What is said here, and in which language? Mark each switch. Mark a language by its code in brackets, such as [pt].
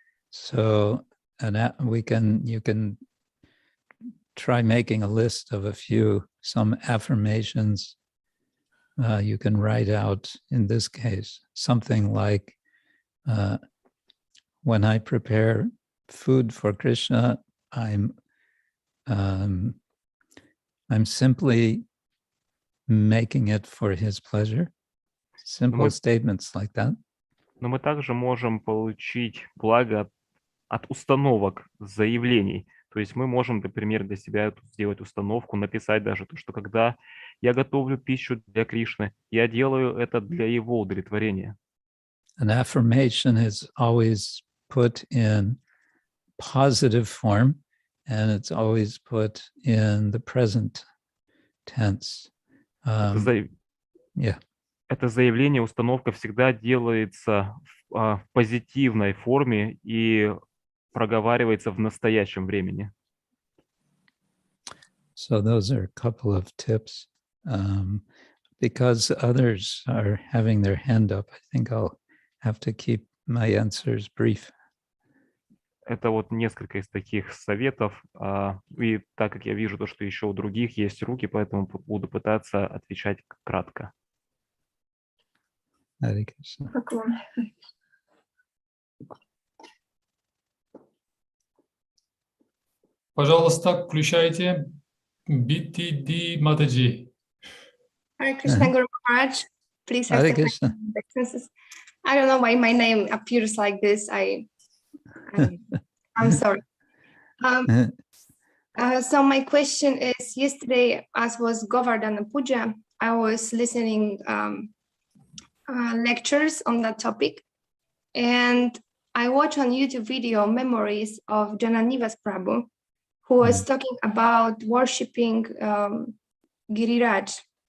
[en] So you can try making a list of some affirmations you can write out, in this case, something like, when I prepare food for Krishna, I'm simply making it for his pleasure. Simple statements like that. [ru] Но мы также можем получить благо от установок, заявлений. То есть мы можем, например, для себя сделать установку, написать даже то, что когда я готовлю пищу для Кришны, я делаю это для его удовлетворения. [en] An affirmation is always put in positive form, and it's always put in the present tense. [ru] Это заявление, установка всегда делается в позитивной форме и проговаривается в настоящем времени. [en] So those are a couple of tips. Because others are having their hand up, I think I'll have to keep my answers brief. [ru] Это вот несколько из таких советов. И так как я вижу то, что еще у других есть руки, поэтому буду пытаться отвечать кратко. [en] Hare Krishna. [ru] Пожалуйста, включайте BTD Матаджи. [en] Hare Krishna Guru Maharaj. Please Hare accept my Krishna. excuses. I don't know why my name appears like this. I'm sorry. So my question is, yesterday, as was Govardhana Puja, I was listening lectures on that topic, and I watched on YouTube video memories of Jananivas Prabhu, who was talking about worshipping Giriraj.